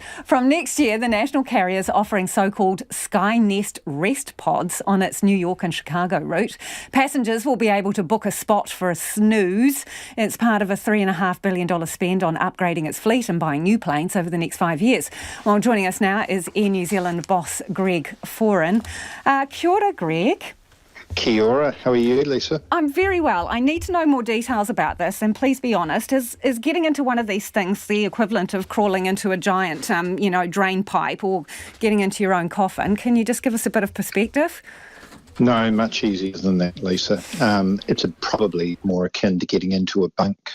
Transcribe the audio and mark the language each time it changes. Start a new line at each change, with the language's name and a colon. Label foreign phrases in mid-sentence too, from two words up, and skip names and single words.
English: From next year, the national carrier is offering so-called Sky Nest rest pods on its New York and Chicago route. Passengers will be able to book a spot for a snooze. It's part of a $3.5 billion spend on upgrading its fleet and buying new planes over the next 5 years. Well, joining us now is Air New Zealand boss Greg Foran.
Māori: Kia ora, Greg. Kia ora.
English: How are you, Lisa? I'm very well. I need to know more details about this, and please be honest. Is getting into one of these things the equivalent of crawling into a giant, drain pipe or getting into your own coffin? Can you just give us a bit of perspective? No, much easier than that, Lisa. It's probably more akin to getting into a bunk.